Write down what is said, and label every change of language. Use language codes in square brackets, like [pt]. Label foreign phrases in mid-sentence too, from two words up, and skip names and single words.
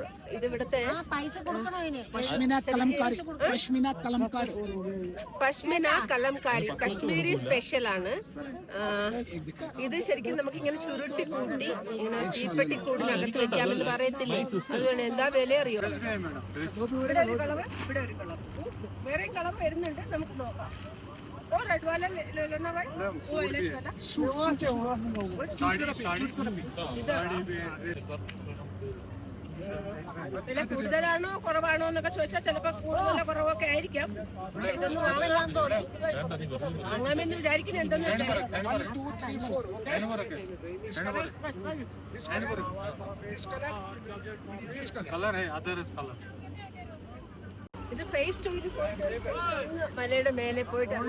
[ml] ഇത് ഇവിടുത്തെ പശ്മിന കലംകാരി കശ്മീരി സ്പെഷ്യൽ ആണ്. ഇത് ശരിക്കും നമുക്ക് ഇങ്ങനെ ചുരുട്ടി കൂട്ടി ഇങ്ങനെ തീപ്പെട്ടി കൂടിനകത്ത് വെക്കാമെന്ന് പറയത്തില്ലേ, അതുകൊണ്ട് എന്താ വില അറിയോ? ഇവിടെ ഒരു കളർ, ഇവിടെ ഒരു കളർ, വേറെ കളർ വരുന്നുണ്ട്, നമുക്ക് നോക്കാം. [hi] रेड वाला ले लेना भाई, वो इलेक्ट वाला [ml] വില കൂടുതലാണോ കുറവാണോ എന്നൊക്കെ ചോദിച്ചാൽ ചിലപ്പോൾ കൂടുതലോ കുറവൊക്കെ ആയിരിക്കാം. പക്ഷെ ഇതൊന്നും വാങ്ങാൻ തോന്നും, വാങ്ങാമെന്ന് വിചാരിക്കുന്നത് എന്തെന്ന് വെച്ചാൽ ഇത് ഫേസ് ടൂറിൽ മലയുടെ മേലെ പോയിട്ടാണ്.